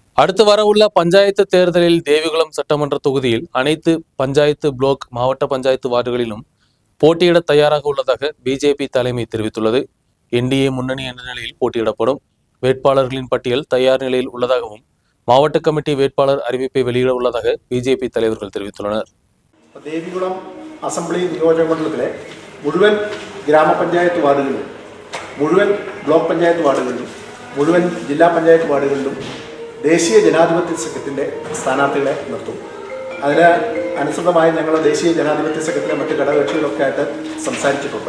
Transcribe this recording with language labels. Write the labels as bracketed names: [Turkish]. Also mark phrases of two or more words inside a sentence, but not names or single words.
[Tamil] அடுத்து வரவுள்ள பஞ்சாயத்து தேர்தலில் தேவிகுளம் சட்டமன்ற தொகுதியில் அனைத்து பஞ்சாயத்து பிளாக் மாவட்ட பஞ்சாயத்து வார்டுகளிலும் போட்டியிட தயாராக உள்ளதாக பிஜேபி தலைமை தெரிவித்துள்ளது. என்டிஏ முன்னணி என்ற நிலையில் போட்டியிடப்படும் வேட்பாளர்களின் பட்டியல் தயார் நிலையில் உள்ளதாகவும் மாவட்ட கமிட்டி வேட்பாளர் அறிவிப்பை வெளியிட உள்ளதாக பிஜேபി தலைவர்கள் தெரிவித்துள்ளனர். [Malayalam] ദേവികുളം അസംബ്ലി നിയോജക മണ്ഡലത്തിലെ മുഴുവൻ ഗ്രാമപഞ്ചായത്ത് വാർഡുകളിലും മുഴുവൻ ബ്ലോക്ക് പഞ്ചായത്ത് വാർഡുകളിലും മുഴുവൻ ജില്ലാ പഞ്ചായത്ത് വാർഡുകളിലും ദേശീയ ജനാധിപത്യ സഖ്യത്തിൻ്റെ സ്ഥാനാർത്ഥികളെ നിർത്തും. അതിന് അനുസൃതമായി ഞങ്ങൾ ദേശീയ ജനാധിപത്യ സഖ്യത്തിലെ മറ്റ് ഘടകകക്ഷികളൊക്കെ ആയിട്ട് സംസാരിച്ചിട്ടുണ്ട്.